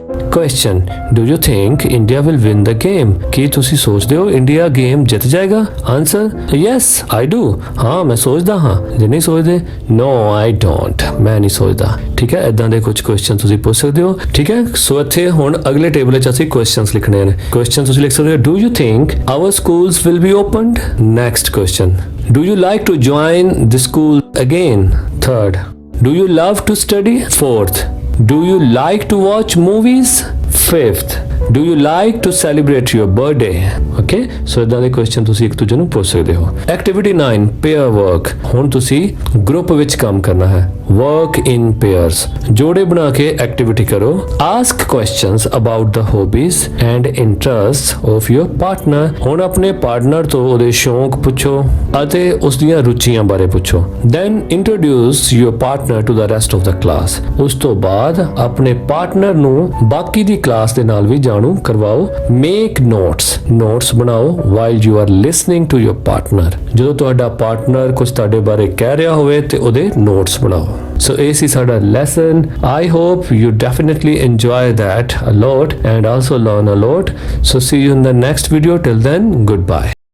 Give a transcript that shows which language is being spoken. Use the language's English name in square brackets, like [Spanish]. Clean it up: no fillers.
[English] Question: Do you think India will win the game? [Punjabi] ਕੀ ਤੁਸੀਂ ਸੋਚਦੇ ਹੋ ਇੰਡੀਆ ਗੇਮ ਜਿੱਤ ਜਾਏਗਾ? Answer: [English] Yes, I do. [Punjabi] ਹਾਂ ਮੈਂ ਸੋਚਦਾ ਹਾਂ। ਜੇ ਨਹੀਂ ਸੋਚਦੇ, [English] No, I don't. [Punjabi] ਮੈਂ ਨਹੀਂ ਸੋਚਦਾ। ਠੀਕ ਹੈ, ਇਦਾਂ ਦੇ ਕੁਝ ਕੁਐਸਚਨ ਤੁਸੀਂ ਪੁੱਛ ਸਕਦੇ ਹੋ। ਠੀਕ ਹੈ, ਸੋ ਇੱਥੇ ਹੁਣ ਅਗਲੇ ਟੇਬਲ ਵਿੱਚ ਅਸੀਂ ਕੁਐਸਚਨਸ ਲਿਖਣੇ ਨੇ। ਕੁਐਸਚਨ ਤੁਸੀਂ ਲਿਖ ਸਕਦੇ ਹੋ, [English] Do you think our schools will be opened? Next question: Do you like to join the school again? Third: Do you love to study? Fourth: Do you like to watch movies? Fifth: Do you like to celebrate your birthday? [Punjabi] Okay, so ਇਦਾਂ ਦੇ question ਤੁਸੀਂ ਇੱਕ ਦੂਜੇ ਨੂੰ ਪੁੱਛ ਸਕਦੇ ਹੋ। Activity 9 pair work. ਹੁਣ ਤੁਸੀਂ ਗਰੁੱਪ ਵਿੱਚ ਕੰਮ ਕਰਨਾ ਹੈ। [English] work in pairs, [Punjabi] ਜੋੜੇ ਬਣਾ ਕੇ ਐਕਟੀਵਿਟੀ ਕਰੋ। [English] Ask questions about the hobbies and interests of your partner. [Punjabi] ਹੁਣ ਆਪਣੇ ਪਾਰਟਨਰ ਤੋਂ ਉਹਦੇ ਸ਼ੌਂਕ ਪੁੱਛੋ ਅਤੇ ਉਸ ਦੀਆਂ ਰੁਚੀਆਂ ਬਾਰੇ ਪੁੱਛੋ। [English] Then introduce your partner to the rest of the class. [Punjabi] ਉਸ ਤੋਂ ਬਾਅਦ ਆਪਣੇ ਪਾਰਟਨਰ ਨੂੰ ਬਾਕੀ ਦੀ ਕਲਾਸ ਦੇ ਨਾਲ ਵੀ ਜਾਣੂ ਕਰਵਾਓ। [English] Make notes ਬਣਾਓ while you are listening to your partner। [Punjabi] ਜਦੋਂ ਤੁਹਾਡਾ ਪਾਰਟਨਰ ਕੁਝ ਤੁਹਾਡੇ ਬਾਰੇ ਕਹਿ ਰਿਹਾ ਹੋਵੇ ਤੇ ਉਹਦੇ ਨੋਟਸ ਬਣਾਓ। ਸੋ ਇਹ ਸੀ ਸਾਡਾ lesson. [English] I hope you definitely enjoy that a lot and also learn a lot. So see you in the next video. Till then, goodbye.